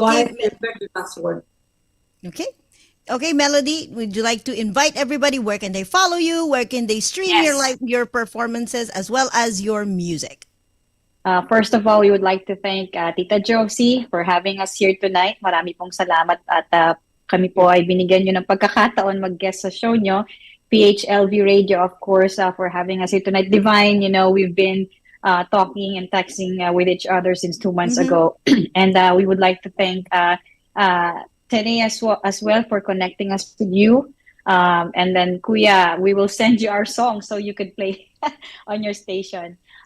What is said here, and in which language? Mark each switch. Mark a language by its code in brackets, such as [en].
[en] go ahead, Gilbert, the last word. Okay. Okay, Melody, would you like to invite everybody? Where can they follow you? Where can they stream your performances as well as your music? First of all, we would like to thank Tita Josie for having us here tonight. [tl] Marami pong salamat at kami po ay binigyan nyo ng pagkakataon mag-guest sa show nyo. [en] PHLV Radio, of course, for having us here tonight. Divine, we've been talking and texting with each other since 2 months ago. And we would like to thank Tene as well for connecting us with you. And then, Kuya, we will send you our song so you could play on your station.